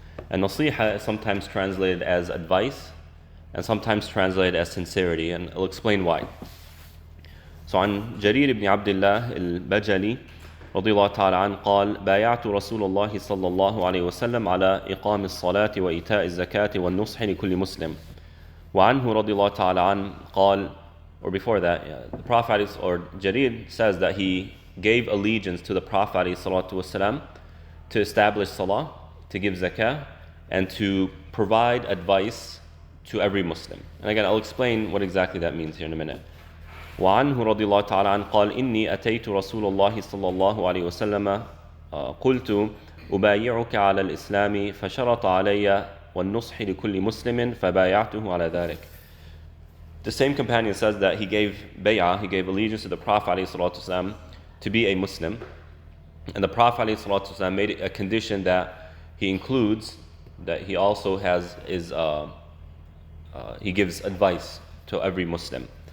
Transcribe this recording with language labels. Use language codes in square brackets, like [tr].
[en] And nasiha is sometimes translated as advice, and sometimes translated as sincerity, and I'll explain why. [ar] So, عن جرير بن عبد الله البجلي رضي الله تعالى عنه قال بايعت رسول الله صلى الله عليه وسلم على إقام الصلاة وإيتاء الزكاة والنصح لكل مسلم. وعنه رضي الله تعالى عنه قال, [en] or before that, the Prophet or Jarir says that he gave allegiance to the Prophet ﷺ to establish salah, to give zakah, and to provide advice to every Muslim. And again, I'll explain what exactly that means here in a minute. [ar] وعنه رضي الله تعالى عنه قال إني أتيت رسول الله صلى الله عليه وسلم قلت أبايعك على الإسلام فشرط علي والنصح لكل مسلم فبايعته على ذلك. [en] The same companion says that he gave bay'ah, he gave allegiance to the Prophet ﷺ to be a Muslim, and the Prophet ﷺ made it a condition that he includes, that he also has he gives advice to every Muslim.